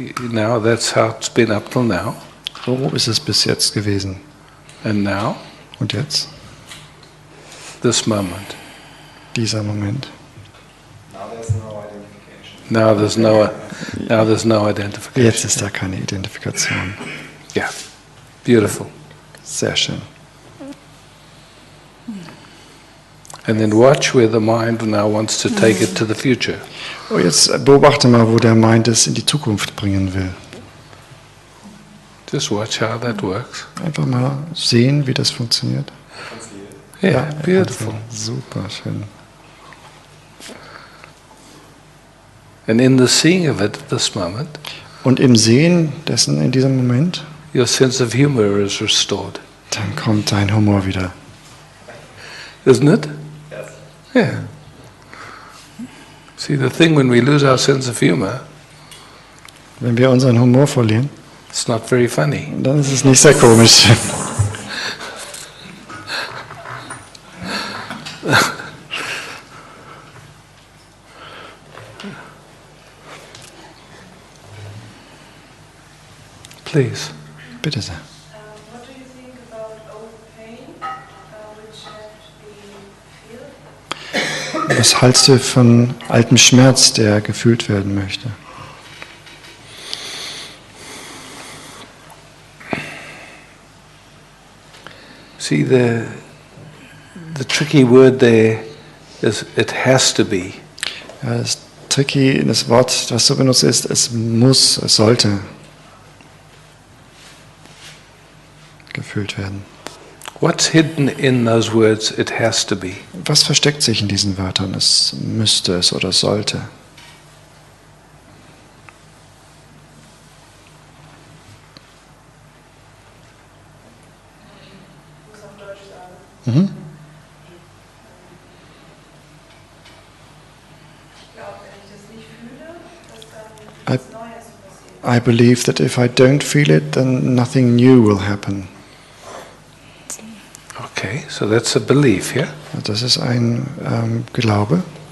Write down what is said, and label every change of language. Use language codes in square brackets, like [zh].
[en] Now that's how it's been up till now. [de] So ist es bis jetzt gewesen. [en] And now, [de] Und jetzt? [en] this moment. [de] Dieser Moment. [en] Now there's no identification. Now there's no identification. [de] Jetzt ist da keine Identifikation. [en] Yeah. Beautiful. [de] Sehr schön. [en] And then watch where the mind now wants to take it to the future. [de] Oh, jetzt beobachte mal, wo der Mind es in die Zukunft bringen will. [en] Just watch how that works. [de] Einfach mal sehen, wie das funktioniert. [en] Yeah, beautiful. [de] Super schön. [en] And in the seeing of it at this moment, [de] Und im Sehen dessen in diesem Moment, [en] your sense of humor is restored. [de] dann kommt dein Humor wieder. [en] Isn't it? Yes. Yeah. See, the thing when we lose our sense of humor, [de] Wenn wir unseren Humor verlieren, [en] it's not very funny. [de] dann ist es nicht sehr komisch. [en] Please. [de] Bitte sehr. [en] What do you think about old pain, which have to be felt? [de] Was hältst du von altem Schmerz, der gefühlt werden möchte? [en] See, the tricky word there is it has to be. [de] Ja, das Tricky, das Wort, was du benutzt, ist, es muss, es sollte gefühlt werden. [en] What's hidden in those words, it has to be? [de] Was versteckt sich in diesen Wörtern? Es müsste es oder sollte. Muss auf Deutsch sagen. Mhm. Ich glaube, wenn ich das nicht fühle, dass dann [en] I- [de] nichts Neues passiert. [en] I believe that if I don't feel it, then nothing new will happen. Okay, so that's a belief, yeah? [de] Das ist ein Glaube.